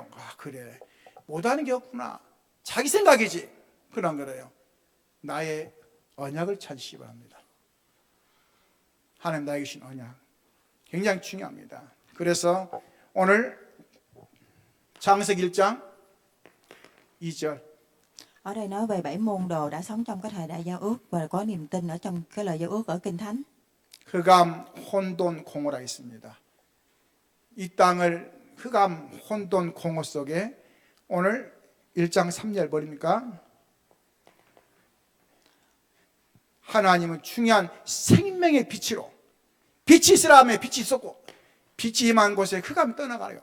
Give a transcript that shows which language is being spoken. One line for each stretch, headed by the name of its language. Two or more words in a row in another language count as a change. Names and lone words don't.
Korean: 아, 그래. 못하는 게 없구나. 자기 생각이지. 그런 거래요. 나의 언약을 찾으시기 바랍니다. 하나님 나에게 주신 언약. 굉장히 중요합니다. 그래서 오늘 창세기 1장 2절.
Vietnamese: Ở đây nói về 7 môn đồ đã sống trong cái thời đại giao ước và có niềm tin ở trong cái lời giao ước ở Kinh Thánh.
Korean: 흑암, 혼돈, 공허라 있습니다. 이 땅을 흑암, 혼돈, 공허 속에 오늘 1장 3절 버립니까? 하나님은 중요한 생명의 빛으로 빛이 있으라 하며 빛이 있었고 빛이 임한 곳에 흑암이 떠나가요.